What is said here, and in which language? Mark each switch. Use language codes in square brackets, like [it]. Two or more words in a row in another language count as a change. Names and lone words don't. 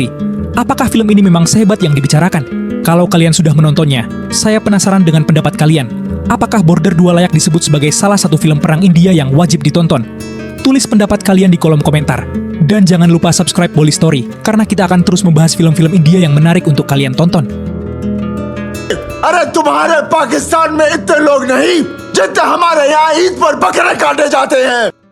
[id] Apakah film ini memang sehebat yang dibicarakan? Kalau kalian sudah menontonnya, saya penasaran dengan pendapat kalian. Apakah Border 2 layak disebut sebagai salah satu film perang India yang wajib ditonton? Tulis pendapat kalian di kolom komentar. Dan jangan lupa subscribe Bolly Story, karena kita akan terus membahas film-film India yang menarik untuk kalian tonton. [hi] अरे तुम्हारे पाकिस्तान में इतने लोग नहीं जितने हमारे यहाँ ईद पर बकरे काटे जाते हैं।